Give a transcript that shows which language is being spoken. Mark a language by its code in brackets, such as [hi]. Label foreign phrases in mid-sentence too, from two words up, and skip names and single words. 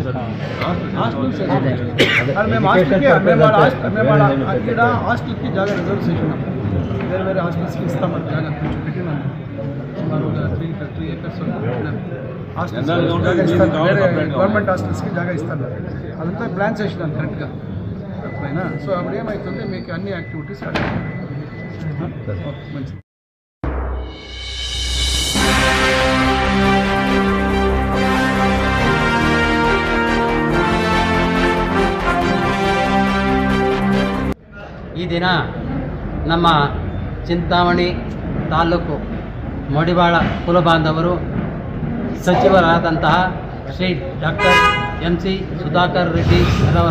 [te] ఇక్కడ హాస్టల్కి జాగా రిజర్వేషన్ వేరే వేరే హాస్టల్స్కి ఇస్తామని జాగా కొంచెం పెట్టినాము. సుమారు 3 acres హాస్టల్స్ జాగా ఇస్తారు. వేరే గవర్నమెంట్ హాస్టల్స్కి జాగా ఇస్తారు. అదంతా ప్లాన్ చేసినాను కరెక్ట్గా పైన. సో అప్పుడు ఏమవుతుంది, మీకు అన్ని యాక్టివిటీస్ స్టార్ట్ అవుతాయి. మంచిది. [kn] ಈ ದಿನ ನಮ್ಮ ಚಿಂತಾಮಣಿ ತಾಲೂಕು ಮಡಿವಾಳ ಕುಲಬಾಂಧವರು ಸಚಿವರಾದಂತಹ ಶ್ರೀ ಡಾಕ್ಟರ್ MC ಸುಧಾಕರ್ ರೆಡ್ಡಿ ಅವರ